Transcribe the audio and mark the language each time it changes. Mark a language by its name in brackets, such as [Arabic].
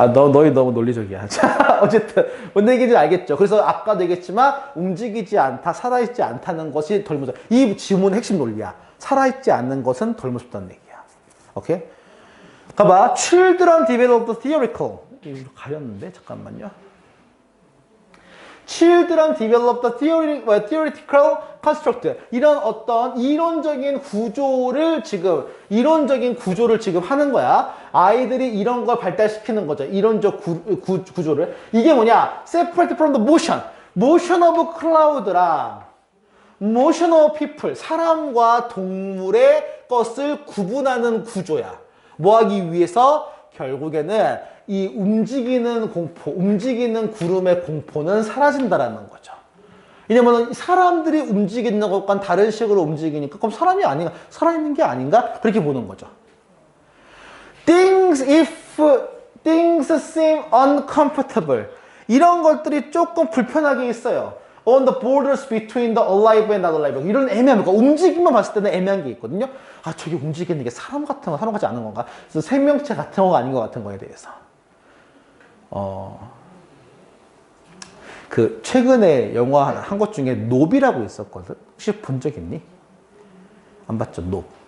[Korean] 아, 너희 너무 논리적이야. 자, 어쨌든 뭔 얘기인지 알겠죠? 그래서 아까도 얘기했지만 움직이지 않다, 살아있지 않다는 것이 덜 무섭다. 이 지문의 핵심 논리야. 살아있지 않는 것은 덜 무섭다는 얘기야. 오케이? 가봐. [English] Children develop the theoretical. [Korean] 이거 가렸는데 잠깐만요. [English] Children develop the theoretical construct. [Korean] 이런 어떤 이론적인 구조를 지금 하는 거야. 아이들이 이런 걸 발달시키는 거죠. 이론적 구조를. 이게 뭐냐? [English] Separate from the motion. Motion of cloud랑 motion of people. [Korean] 사람과 동물의 것을 구분하는 구조야. 뭐 하기 위해서? 결국에는 이 움직이는 공포, 움직이는 구름의 공포는 사라진다라는 거죠. 왜냐면 사람들이 움직이는 것과는 다른 식으로 움직이니까 그럼 사람이 아닌가? 살아있는 게 아닌가? 그렇게 보는 거죠. [English] If things seem uncomfortable. [Korean] 이런 것들이 조금 불편하게 있어요. [English] On the borders between the alive and not alive. [Korean] 이런 애매한 거. 움직임만 봤을 때는 애매한 게 있거든요. 아, 저게 움직이는 게 사람 같은 거, 사람 같지 않은 건가? 그래서 생명체 같은 거가 아닌 것 같은 거에 대해서. 최근에 영화 한 것 중에 노비라고 있었거든? 혹시 본 적 있니? 안 봤죠, 노.